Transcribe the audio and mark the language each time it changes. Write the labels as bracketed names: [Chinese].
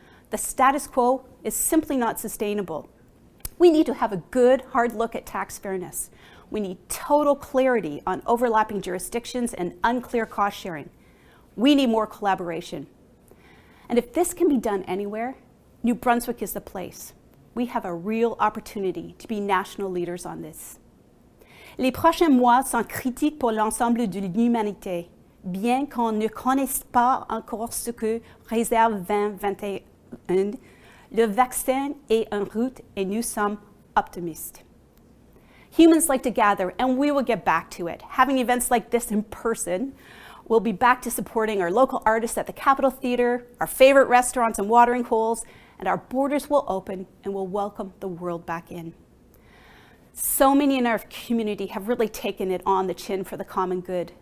[English] The status quo is simply not sustainable. We need to have a good, hard look at tax fairness. We need total clarity on overlapping jurisdictions and unclear cost sharing. We need more collaboration. And if this can be done anywhere, New Brunswick is the place. We have a real opportunity to be national leaders on this. [French] Les prochains mois sont critiques pour l'ensemble de l'humanité, bien qu'on ne connaisse pas encore ce que réserve 2021. Le vaccin est en route et nous sommes optimistes. [English] Humans like to gather, and we will get back to it. Having events like this in person, we'll be back to supporting our local artists at the Capitol Theatre, our favorite restaurants and watering holes, and our borders will open and will welcome the world back in. So many in our community have really taken it on the chin for the common good.